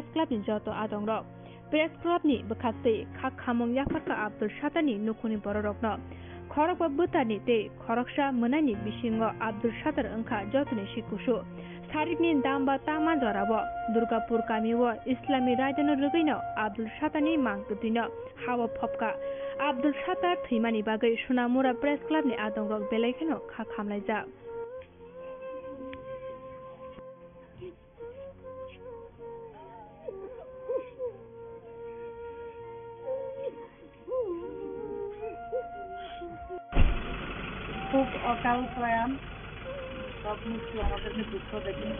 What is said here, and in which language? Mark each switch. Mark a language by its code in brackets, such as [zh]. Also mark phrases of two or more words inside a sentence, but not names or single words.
[trp] Club ni joto adongrok Press Club ni bwkhastei khak khamong yafarka Abdul Sattarni nukuni bororokno khorok ba bwtani tei khoroksa mwnani bisingo Abdul Sattar wngkha jotoni sikusu Sarikni damba tama jorabo Durgapur kamiwo Islami raidano rugino Abdul Sattarni mangkthino hawa phopka Abdul Sattar thimani bagai Sonamura Press Club ni adongrok belaikano khak khamlaijak [bn] খুব অকাল প্রয়াণ, সব কিছু আমাদেরকে দুঃখ দেয়, কিন্তু